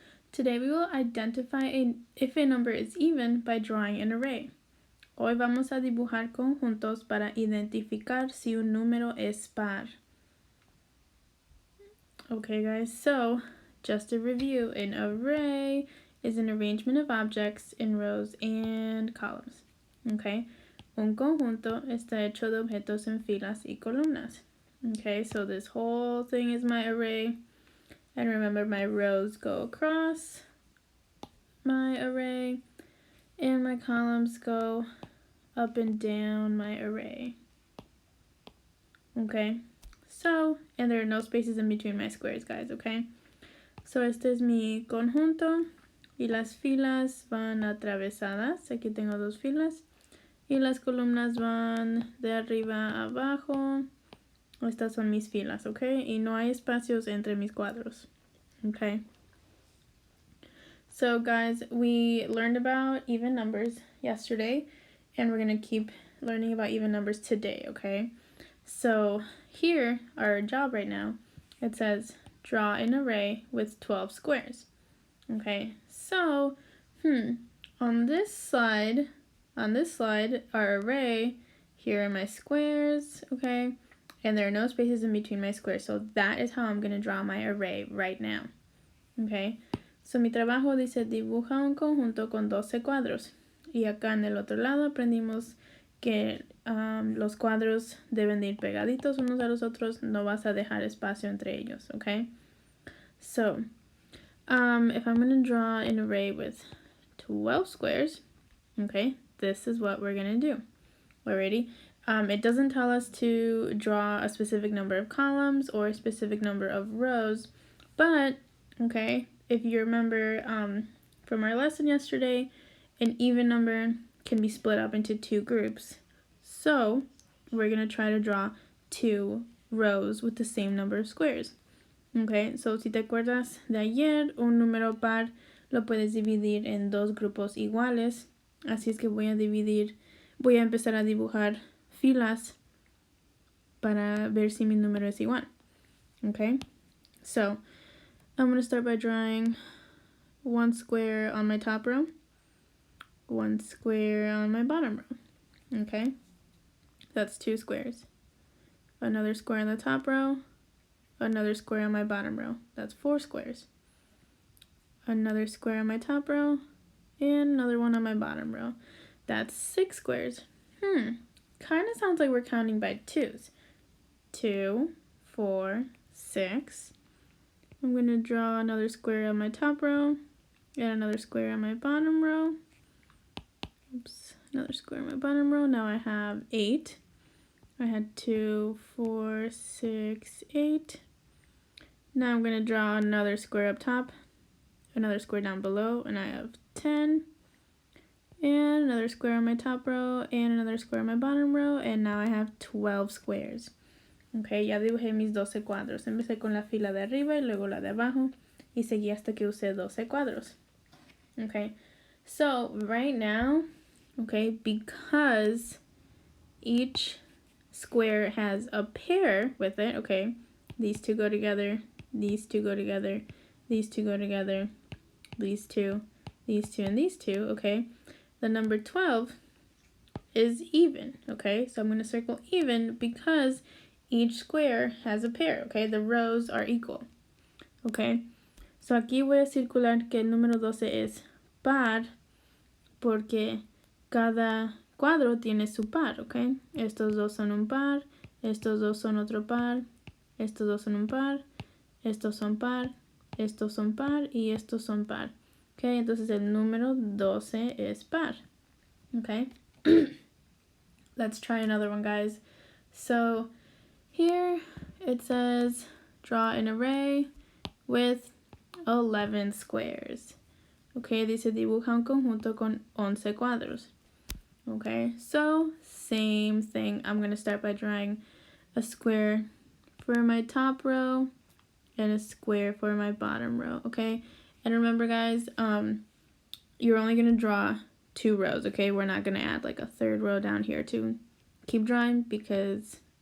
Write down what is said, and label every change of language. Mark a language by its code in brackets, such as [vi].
[en] Today we will identify if a number is even by drawing an array. [es] Hoy vamos a dibujar conjuntos para identificar si un número es par. [en] Okay guys, so just to review, an array is an arrangement of objects in rows and columns. [es] Okay, un conjunto está hecho de objetos en filas y columnas. [en] Okay, so this whole thing is my array. And remember, my rows go across my array, and my columns go up and down my array. Okay, so, and there are no spaces in between my squares, guys, okay? [es] So, este es mi conjunto, y las filas van atravesadas. Aquí tengo dos filas, y las columnas van de arriba a abajo. Estas son mis filas, okay? Y no hay espacios entre mis cuadros, okay? [en] So guys, we learned about even numbers yesterday, and we're going to keep learning about even numbers today, okay? So here, our job right now, it says draw an array with 12 squares. Okay, so, on this slide, our array, here are my squares, okay? And there are no spaces in between my squares, so that is how I'm going to draw my array right now, okay? [es] So, mi trabajo dice dibuja un conjunto con 12 cuadros. Y acá en el otro lado aprendimos que los cuadros deben de ir pegaditos unos a los otros. No vas a dejar espacio entre ellos, okay? [en] So, if I'm going to draw an array with 12 squares, okay, this is what we're going to do. Alrighty? It doesn't tell us to draw a specific number of columns or a specific number of rows, but, okay, if you remember from our lesson yesterday, an even number can be split up into two groups. So we're going to try to draw two rows with the same number of squares. [es] Okay, so si te acuerdas de ayer, un número par lo puedes dividir en dos grupos iguales. Así es que voy a empezar a dibujar filas para ver si mi número es igual. [en] Okay, so I'm going to start by drawing one square on my top row, one square on my bottom row. Okay, that's two squares. Another square on the top row, another square on my bottom row. That's four squares. Another square on my top row, and another one on my bottom row. That's six squares. Kind of sounds like we're counting by twos. 2, 4, 6. I'm going to draw another square on my top row and another square on my bottom row. Oops, another square on my bottom row. Now I have 8. I had 2, 4, 6, 8. Now I'm going to draw another square up top, another square down below, and I have 10. And another square on my top row and another square on my bottom row, and now I have 12 squares. [es] Ok, ya dibujé mis 12 cuadros. Empecé con la fila de arriba y luego la de abajo. Y seguí hasta que usé 12 cuadros. [en] Okay, so right now, okay, because each square has a pair with it, okay, these two go together, these two go together, these two go together, these two, and these two, okay, the number 12 is even, okay, so I'm going to circle even because each square has a pair, okay? The rows are equal, okay? [es] So aquí voy a circular que el número 12 es par porque cada cuadro tiene su par, okay? Estos dos son un par, estos dos son otro par, estos dos son un par, estos son par, estos son par y estos son par, okay? Entonces el número 12 es par, okay? [en] Let's try another one, guys. So here it says draw an array with 11 squares. [es] Okay, dice dibuja un conjunto con 11 cuadros. [en] Okay, so same thing. I'm going to start by drawing a square for my top row and a square for my bottom row. Okay, and remember guys, you're only going to draw two rows. Okay, we're not going to add like a third row down here to keep drawing because